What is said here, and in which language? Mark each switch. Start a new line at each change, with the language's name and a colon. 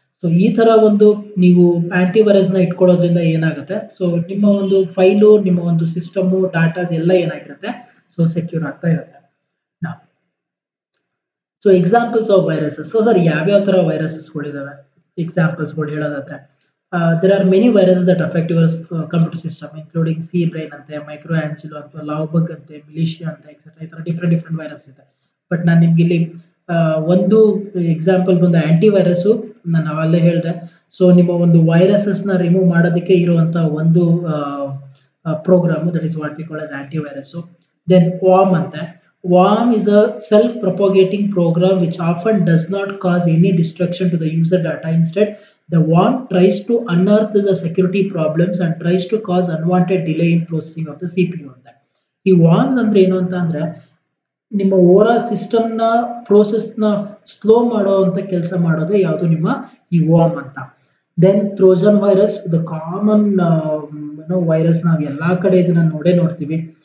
Kannada: So ಈ ತರ ಒಂದು ನೀವು ಆಂಟಿವೈರಸ್ ನ ಇಟ್ಕೊಳ್ಳೋದ್ರಿಂದ ಏನಾಗುತ್ತೆ, ಸೊ ನಿಮ್ಮ ಒಂದು ಫೈಲು, ನಿಮ್ಮ ಒಂದು ಸಿಸ್ಟಮು, ಡಾಟಾ ಎಲ್ಲ ಏನಾಗಿರುತ್ತೆ, ಸೊ ಸೆಕ್ಯೂರ್ ಆಗ್ತಾ ಇರುತ್ತೆ.
English: So examples of viruses.
Kannada: So sir ಯಾವ್ಯಾವ ತರ ವೈರಸಸ್ಗಳಿದಾವೆ ಎಕ್ಸಾಂಪಲ್ಸ್ಗಳು ಹೇಳೋದಾದ್ರೆ,
English: there are many viruses that affect your computer system, including C-brain ante, microangelo ante, Laubug ante, militia ante, etc.
Kannada: ಈ ತರ ಡಿಫ್ರೆಂಟ್ ವೈರಸ್ ಇದೆ. ಬಟ್ ನಾನು ನಿಮ್ಗೆ ಇಲ್ಲಿ ಒಂದು ಎಕ್ಸಾಂಪಲ್ ಬಂದು ಆಂಟಿವೈರಸ್ ನಾನು ಅಲ್ಲೇ ಹೇಳಿದೆ. ಸೊ ನಿಮ್ಮ ಒಂದು ವೈರಸಸ್ ನ ರಿಮೂವ್ ಮಾಡೋದಕ್ಕೆ ಇರುವಂತ ಒಂದು program,
English: That is what we call as antivirus.
Kannada: Then warm ಅಂತೆ.
English: Worm is a self-propagating program which often does not cause any destruction to the user data. Instead, the worm tries to unearth the security problems and tries to cause unwanted delay in processing of the CPU.
Kannada: ಅಂತ ಈ worms ಅಂದ್ರೆ ಏನು ಅಂತ ಅಂದ್ರೆ ನಿಮ್ಮ over all system ನ process ನ slow ಮಾಡುವಂತ ಕೆಲಸ ಮಾಡೋದು ಯಾವುದು ನಿಮ್ಮ ಈ worm ಅಂತ. Then Trojan virus, the common virus, ನಾವು ಎಲ್ಲಾ ಕಡೆ ಇದನ್ನ ನೋಡ್ತೀವಿ.